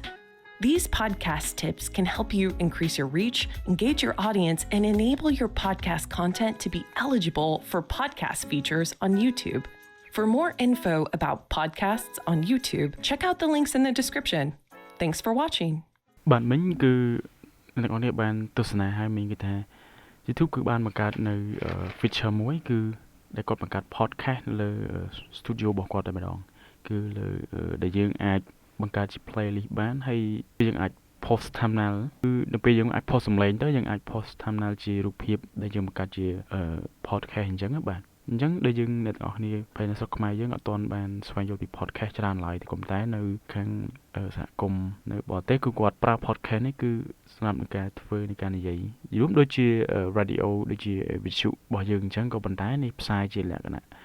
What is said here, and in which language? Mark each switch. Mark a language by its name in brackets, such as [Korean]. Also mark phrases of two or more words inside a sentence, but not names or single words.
[English] These podcast tips can help you increase your reach, engage your audience, and enable your podcast content to be eligible for podcast features on YouTube. For more info about podcasts on YouTube, check out the links in the description. Thanks for watching. [Khmer] បាទមិញគឺអ្នកនរបានទស្សនាហើយមិញគឺថា YouTube គឺបានបង្កើតនៅ feature មួយគឺដែលគាត់បង្កើត podcast នៅលើ studio របស់គាត់តែម្ដងគឺ លើដែលយើងអាចបង្កើតជា playlist បានហើយយើងអាច [English] post thumbnail [Khmer] គឺនៅពេលយើងអាច post សំឡេងទៅយើងអាច [English] post thumbnail [Khmer] ជារូបភាពដែលយើងបង្កើតជា podcast អញ្ចឹងបាទអញ្ចឹងដែលយើងអ្នកទាំងអស់គ្នាពេលនៅស្រុកខ្មែរយើងអត់ទាន់បានស្វែងយល់ពី podcast ច្រើនឡើយតែប៉ុន្តែនៅខាងសហគមន៍នៅបរទេសគឺគាត់ប្រើ podcast នេះគឺសម្រាប់នឹងការធ្វើនៃការនិយាយរួមដូចជា radio ដូចជាវិទ្យុរបស់យើងអញ្ចឹងក៏ប៉ុន្តែនេះផ្សាយជាលក្ខណៈ